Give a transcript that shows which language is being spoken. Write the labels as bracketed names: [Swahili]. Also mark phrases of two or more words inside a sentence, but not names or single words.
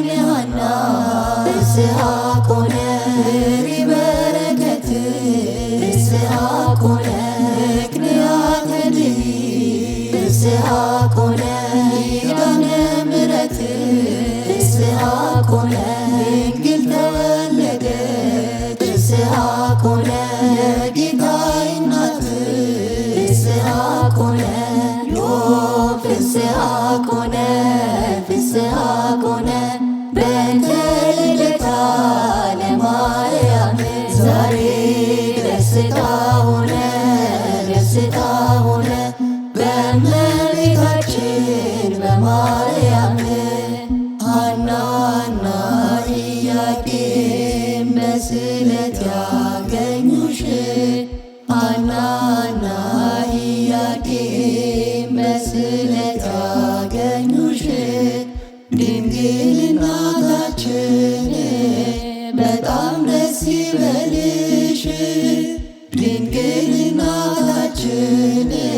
[Geez] የሐና ፍስሐ ኮነ ፍሬ በረከት ፍስሐ ኮነ ምክንያተ ድኅነት ፍስሐ ኮነ ኪዳነ ምሕረት ፍስሐ ኮነ [Amharic] ድንግል ተወለደች [Geez] ፍስሐ ኮነ [Amharic] የጌታዬ እናት [Geez] ፍስሐ ኮነ ዮብ ፍስሐ ኮነ ፍስሐ ኮነ በእንተ ልደታ ለማርያም [Amharic] ዛሬ ደስታ ሆነ ደስታ ሆነ በእመቤታችን በማርያም ሐናና ኢያቄም በስለት ያገኙሽ ሐናና ኢያቄም በስለት ያገኙሽ ድንግል እናታችን በጣም ደስ ይበልሽ ድንግል እናታችን